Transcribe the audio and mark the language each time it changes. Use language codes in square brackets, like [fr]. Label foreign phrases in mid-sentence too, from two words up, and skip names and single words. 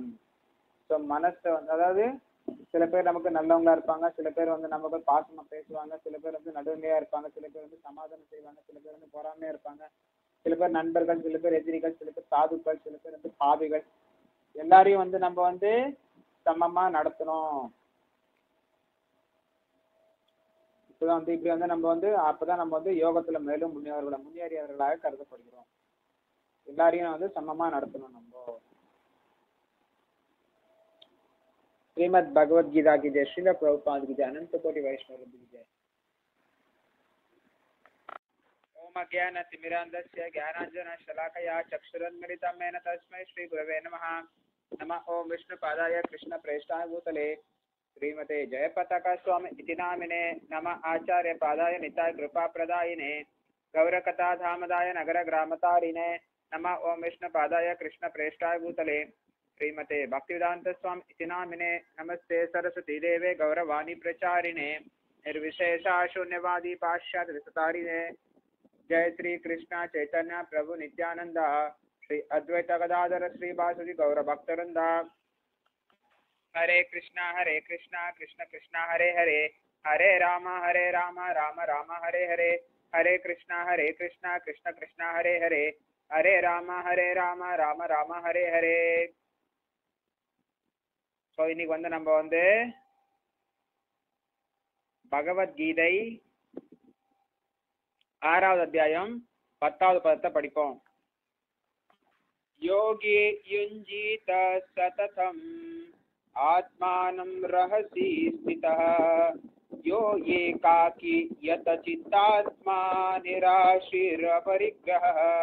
[ta] ஸோ மனசை அதாவது சில பேர் நமக்கு நல்லவங்களா இருப்பாங்க, சில பேர் வந்து நமக்கு பாசமா பேசுவாங்க, சில பேர் வந்து நடுநிலையா இருப்பாங்க, சில பேர் வந்து சமாதானம் செய்வாங்க, சில பேர் வந்து பொறாமையா இருப்பாங்க, சில பேர் நண்பர்கள், சில பேர் எதிரிகள், சில பேர் சாதுக்கள், சில பேர் வந்து பாவிகள். எல்லாரையும் வந்து நம்ம வந்து சமமா நடத்தணும். இப்பதான் வந்து இப்படி வந்து நம்ம வந்து அப்பதான் நம்ம வந்து யோகத்துல மேலும் முன்னேறியவர்களாக கருதப்படுகிறோம். எல்லாரையும் வந்து சமமா நடத்தணும் நம்ம. [hi] श्रीमद् भगवद गीता की जय, श्रील प्रभुपाद की जय, अनंत कोटि वैष्णव की जय। [sa] ओम अज्ञानतिमिरान्धस्य ज्ञानाञ्जनशलाकया चक्षुरुन्मिलितं येन तस्मै श्रीगुरवे नमः। नमः ओम विष्णुपादाय कृष्णप्रेष्ठाय भूतले श्रीमते जयपताका स्वामी इति नामिने। नमः आचार्यपादाय निताय कृपाप्रदायिने गौरकथाधामदाय नगरग्रामतारिणे। नमः ओम विष्णुपादाय कृष्णप्रेष्ठाय भूतले श्रीमते भक्तिवेदांत स्वामी इति नामिने। नमस्ते सरस्वती देवे गौरवाणी प्रचारिणे निर्विशेषा शून्यवादी पाश्चात्य विस्तारिणे। जय श्री कृष्ण चैतन्य प्रभु नित्यानंद श्री अद्वैत गदाधर श्री वासुदेव गौर भक्तवृंद। हरे कृष्णा कृष्ण कृष्ण हरे हरे, हरे राम राम राम हरे हरे, हरे कृष्णा कृष्ण कृष्ण हरे हरे, हरे राम राम राम हरे हरे। [ta] ஸோ இன்னைக்கு வந்து நம்ம வந்து பகவத்கீதை ஆறாவது அத்தியாயம் 10வது பதத்தை படிப்போம். [sa] योगी युञ्जित सततम् आत्मानम् रहसि स्थितः यो एकाकी यत चित्तात्मा निराशिर परिग्रहः.